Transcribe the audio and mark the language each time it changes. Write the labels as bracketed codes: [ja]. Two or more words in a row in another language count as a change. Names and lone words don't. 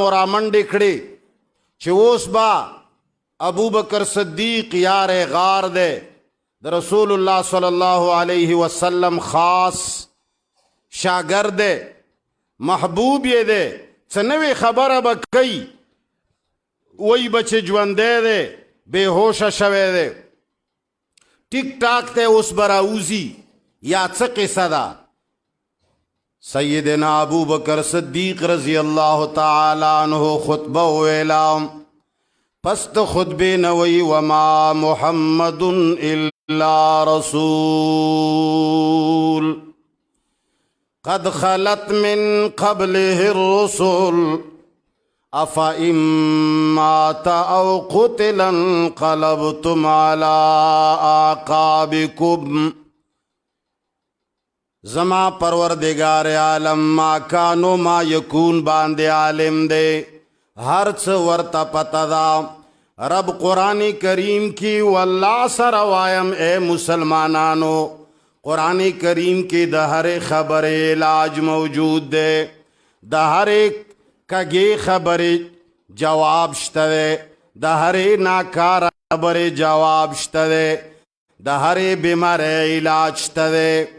[ps] رامنډې کړې چې اوس با ابو بکر صدیق یار غار دی، د رسول الله [ar] صلی الله علیه وسلم [ps] خاص شاگرد دی، محبوب یې دی، څه نوې خبره به کوي، وی به چې ژوندی دی، بې هوشه شوی دی، ټیک ټاک ته اوس به راوځي یا څه قصه ده. [ar] سیدنا ابو بکر صدیق رضی اللہ تعالی عنہ [ps] خطبہ ویلا، پس د خطبے نوی [ar] وما محمد الا رسول قد خلت من قبله الرسل افئن مات او قتل انقلبتم على اعقابكم. [ps] زما پروردگار عالم [ar] ما کانو ما یکون [ps] باندې عالم دے، ہر څه ورته پته دا. رب قرآن کریم کی واللہ سره وایم اے مسلمانانو، قرآن کریم کی د هر خبر علاج موجود دے، د هر کږې خبرې جواب شته دی، د هر ناکار خبرې جواب شته دی، د هر بیماری علاج شته دی.